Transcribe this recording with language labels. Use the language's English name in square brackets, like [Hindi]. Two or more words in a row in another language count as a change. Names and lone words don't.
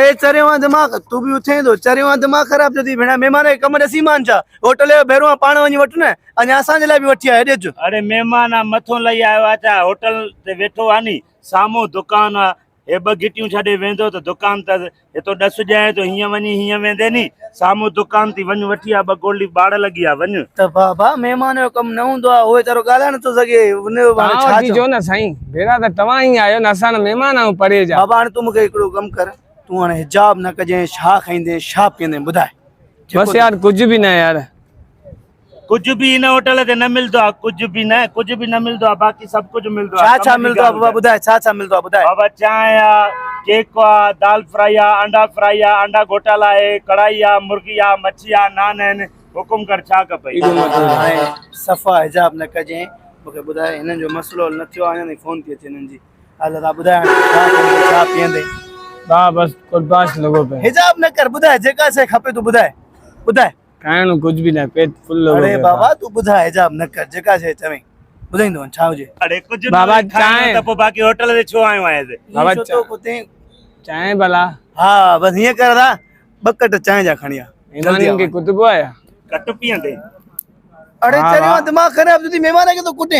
[Sindhi] अड़े चरियो आहे दिमाग़ तूं बि उथे थो चरियो आहे दिमाग़ ख़राब थो थी भेण महिमान खे कमु ॾिसी मान छा होटल जो भेरो आहे पाण वञी वठु न अञा असांजे लाइ बि वठी आहे हेॾे अचु अरे महिमान आहे मथो लही आयो आहे छा होटल ते वेठो आहे नी साम्हूं दुकानु आहे हे 2 गिटियूं छॾे वेंदो त दुकान त हितो ॾस ॼाए थो हीअं वञी हीअं वेंदे नी साम्हूं दुकान थी वञ वठी आ 2 गोल्ड लिफ्ट बाड़ लॻी आहे वञ त बाबा महिमान जो कमु न हूंदो आहे उहे तारो ॻाल्हाए नथो सघे उनजो छा चओ न साईं भेरा त तव्हां ई आहियो न असां महिमान आहियूं परे जा बाबा हाणे तूं मूंखे हिकिड़ो कमु कर तूं हाणे हिजाब न कजांइ छा खाईंदे छा पीअंदे ॿुधाए [Urdu] بس یار کچھ بھی نا یار کچھ بھی [Sindhi] इन होटल ते न मिलदो आहे [Urdu] کچھ بھی [Sindhi] न मिलदो आहे बाक़ी [Urdu] سب کچھ [Sindhi] मिलदो आहे छा मिलदो आहे बाबा ॿुधाए छा मिलदो आहे ॿुधाए बाबा चांहि आहे केक आहे दाल फ्राई आहे अंडा फ्राई आहे अंडा घोटाला आहे कढ़ाई आहे मुर्गी आहे मच्छी आहे नान आहिनि हुकुम कर छा खपई हाणे सफ़ा हिजाब न कजांइ मूंखे ॿुधाए हिननि जो मसइलो न थियो आहे अञा ताईं फोन थी अचे हिननि जी हल तव्हां ॿुधाए हाणे छा पीअंदे वाह बस कुर्बाश लॻो पियो हिजाब न कर ॿुधाए जेका शइ खपे तूं ॿुधाए खाइणो [Urdu] کچھ بھی نا [Sindhi] पेट फुल लॻो अरे बाबा तूं ॿुधाए हिजाब न कर जेका शइ चवईं ॿुधाईंदो छा हुजे अरे कुछ बाबा चांहि त पोइ बाक़ी होटल ते छो आयो आहीं बाबा कुते चांहि भला हा बस हीअं कर था 2 कट चांहि जा खणी आ इन्हनि खे कुतबो आया कट पीअंदे अरे चरियो आहे दिमाग़ ख़राब थी महिमान खे तो कुटे